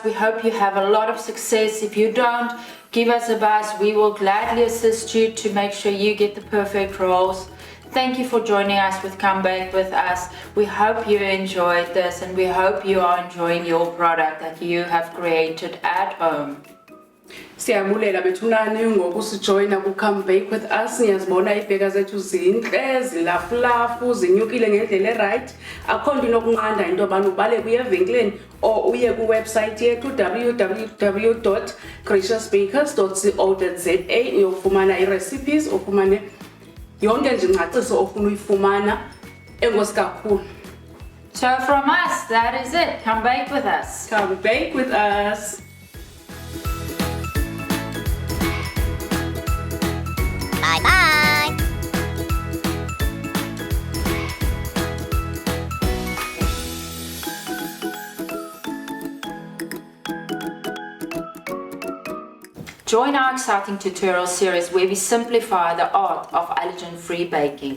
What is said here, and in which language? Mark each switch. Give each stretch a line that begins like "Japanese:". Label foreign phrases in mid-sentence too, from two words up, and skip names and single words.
English: We hope you have a lot of success. If you don't, give us a buzz. We will gladly assist you to make sure you get the perfect rolls. Thank you for joining us with Come Bake With Us. We hope you enjoyed this and we hope you are enjoying your product that you have created at home.
Xhosa: Siyabulela bethunani ngoku sijoyina ku Come Bake With Us.
Zulu: Ngiyazibona ibheka zethu zinhle, zilafulafu, zinyukile ngendlela right.
Xhosa: Akho nto inokunqanda into abantu bale kuye evenkileni or uye ku website yethu www.graciousbakers.co.za uyofumana i-recipes, ufumane yonke nje ingcaciso ofuna uyifumana. Enkosi kakhulu.
English: So from us, that is it. Come bake with us. Come Bake With Us. Bye bye. Join our exciting tutorial series where we simplify the art of allergen-free baking.